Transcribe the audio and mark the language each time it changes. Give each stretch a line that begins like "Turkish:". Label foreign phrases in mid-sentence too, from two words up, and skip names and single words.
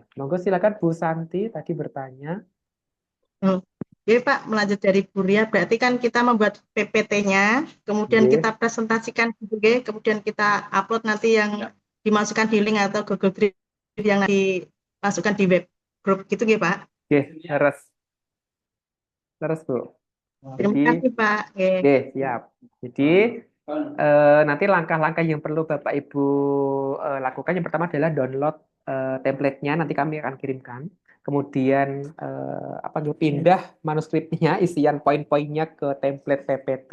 Indonesian: Monggo silakan Bu Santi tadi bertanya. Hmm. Oke, Pak, melanjut dari Buria, berarti kan kita membuat PPT-nya, kemudian kita Nggih. presentasikan gitu, nggih. Kemudian kita upload nanti yang dimasukkan di link atau Google Drive yang dimasukkan di web group gitu, nggih, Pak.
Javanese: Nggih, leres. Leres, Bu.
Indonesian: Terima Jadi, kasih, Pak. Nggih. oke, siap. Jadi, nanti langkah-langkah yang perlu Bapak Ibu lakukan yang pertama adalah download template-nya, nanti kami akan kirimkan. Kemudian pindah manuskripnya, isian poin-poinnya ke template PPT.